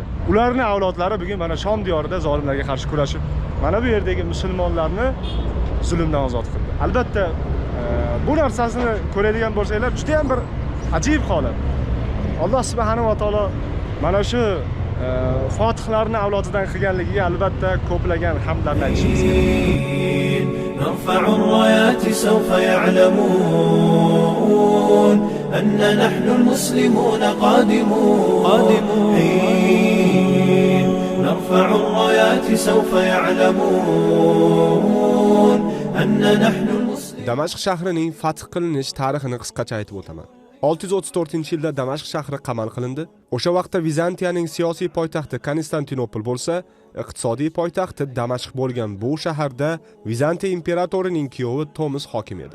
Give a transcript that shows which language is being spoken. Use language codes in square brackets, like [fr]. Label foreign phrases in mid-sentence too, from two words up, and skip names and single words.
[uz] Ularning avlodlari bugun mana Shom diyorida zolimlarga qarshi kurashib, mana bu yerdagi musulmonlarni zulmdan ozod qildi. Albatta, bu narsasini ko'radigan bo'lsanglar, juda ham bir ajib holat. [ar] الله سبحانه وتعالى [uz] mana shu fatihlarni avlodidan qilganligiga albatta ko'plagan hamdlarni aytishimiz kerak. [ar] نرفع الرايات سوف يعلمون أن نحن المسلمون قادمون نرفع الرايات سوف يعلمون أن نحن المسلمون. [uz] Damashq shahrining fath qilinish tarixini qisqacha aytib o'taman. 634-yilda Damashq shahri qamal qilindi. O'sha vaqtda Vizantiyaning siyosiy poytaxti Konstantinopol bo'lsa, iqtisodiy poytaxti Damashq bo'lgan bu shaharda Vizantiya imperatorining kuyovi Tomus hokim edi.